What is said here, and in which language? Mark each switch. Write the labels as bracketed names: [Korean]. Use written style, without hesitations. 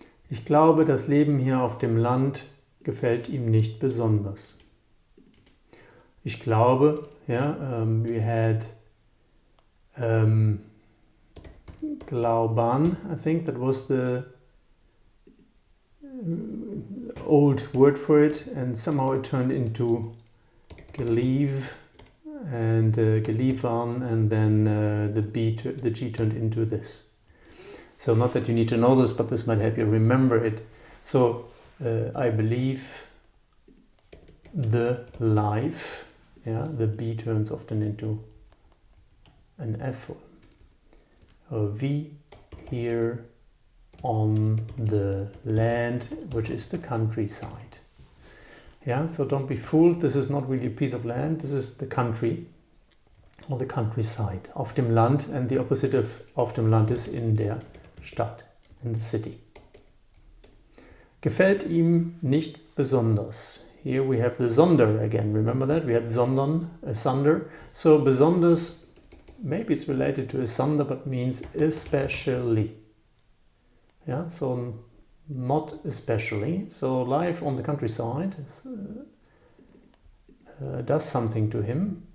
[German] Ich glaube, das Leben hier auf dem Land gefällt ihm nicht besonders. Ich glaube, [English] yeah, we had glauben, I think that was the old word for it, and somehow it turned into gelieve and geliefern, and then the G turned into this. So not that you need to know this, but this might help you remember it. So I believe the life, yeah, the B turns often into an F. We here on the land, which is the countryside. Yeah, so don't be fooled, this is not really a piece of land, this is the country or the countryside. [German] Auf dem Land, [English] and the opposite of auf dem Land is [German] in der Stadt, [English] in the city. [German] Gefällt ihm nicht besonders. [English] Here we have the sonder again, remember that? We had sondern, asunder. So besonders, maybe it's related to asunder, but means especially. Yeah, so not especially. So life on the countryside does something to him.